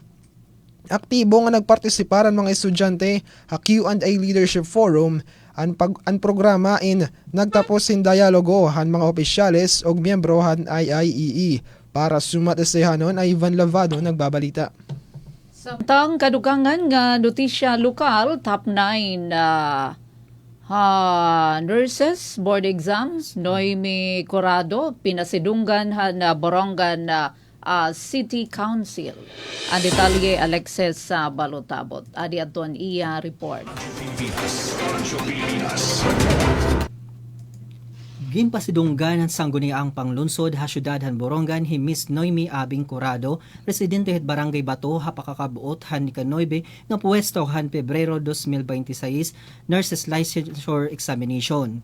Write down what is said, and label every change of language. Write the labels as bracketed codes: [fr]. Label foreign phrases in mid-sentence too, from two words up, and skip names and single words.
[war] Aktibo nga nagpartisiparan mga estudyante ha Q&A Leadership Forum an programa in nagtapos sin dialogo han mga opisyales og miyembro han IIEE. Para sumatesehanon ay Ivan Lavado nagbabalita. Samtang kadugangan nga notisya lokal, [en] top 9 nurses board exams, Noemi Corrado, [war] pinasidunggan na [en] borongan City Council. [war] Ang detalye Alexis Balotabot. Adi aton iya report. Ginpasidunggan ng sangguniang panglungsod ha syudad han Borongan hi Miss Noemi Abing Curado, residente het Barangay Bato ha pakakabuot han ni Kanoybe nga puwesto han Pebrero 2026 [en] nurses licensure examination.